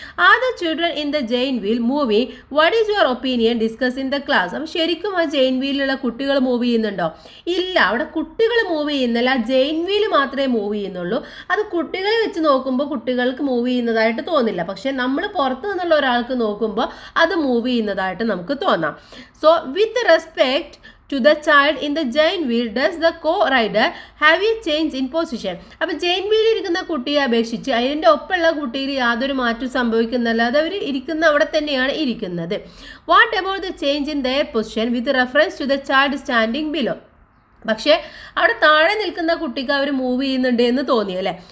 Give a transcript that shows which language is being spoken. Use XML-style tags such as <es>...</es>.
<en>Are the children in the giant wheel moving, what is your opinion discuss in the class.</en> <ml>അപ്പോൾ ശരിക്കും ആ ജെയിൻ വീലിലുള്ള കുട്ടികൾ move ചെയ്യുന്നുണ്ടോ? ഇല്ല, അവിടെ കുട്ടികൾ മൂവ് ചെയ്യുന്നില്ല, ജെയിൻ വീൽ മാത്രമേ മൂവ് ചെയ്യുന്നുള്ളൂ. അത് കുട്ടികളെ വെച്ച് നോക്കുമ്പോൾ കുട്ടികൾക്ക് മൂവ് ചെയ്യുന്നതായിട്ട് തോന്നില്ല, പക്ഷെ നമ്മൾ പുറത്തു നിന്നുള്ള ഒരാൾക്ക് നോക്കുമ്പോൾ അത് മൂവ് ചെയ്യുന്നതായിട്ട് നമുക്ക് തോന്നാം.</ml> <en>So with respect to the child in the giant wheel does the co-rider have a change in position.</en> <ml>അപ്പോൾ ജെയിൻ വീലിൽ ഇരിക്കുന്ന കുട്ടിയെ അപേക്ഷിച്ച് അതിൻ്റെ ഒപ്പമുള്ള കുട്ടിയിൽ യാതൊരു മാറ്റവും സംഭവിക്കുന്നില്ല, അത് അവർ ഇരിക്കുന്ന അവിടെ തന്നെയാണ് ഇരിക്കുന്നത്.</ml> <en>What about the change in their position with reference to the child standing below.</en> <ml>പക്ഷേ അവിടെ താഴെ നിൽക്കുന്ന കുട്ടിക്ക് അവർ മൂവ് ചെയ്യുന്നുണ്ട് എന്ന് തോന്നി അല്ലേ.</ml>